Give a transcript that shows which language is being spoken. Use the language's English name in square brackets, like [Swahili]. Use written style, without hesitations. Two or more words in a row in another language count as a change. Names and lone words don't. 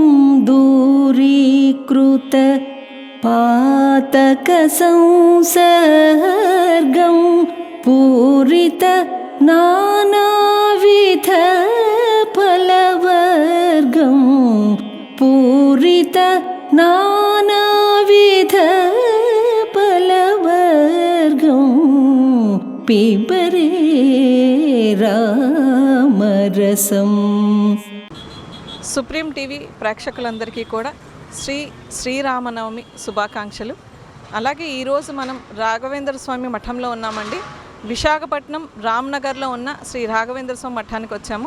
[Sanskrit] दूरीकृत पातकसंसर्गं पूरित नानाविध फलवर्गं पूरित नानाविध फलवर्गं पिबरे రామరసం. [Telugu] సుప్రీం టీవీ ప్రేక్షకులందరికీ కూడా శ్రీరామనవమి శుభాకాంక్షలు. అలాగే ఈరోజు మనం రాఘవేంద్ర స్వామి మఠంలో ఉన్నామండి. విశాఖపట్నం రామ్నగర్లో ఉన్న శ్రీ రాఘవేంద్ర స్వామి మఠానికి వచ్చాము.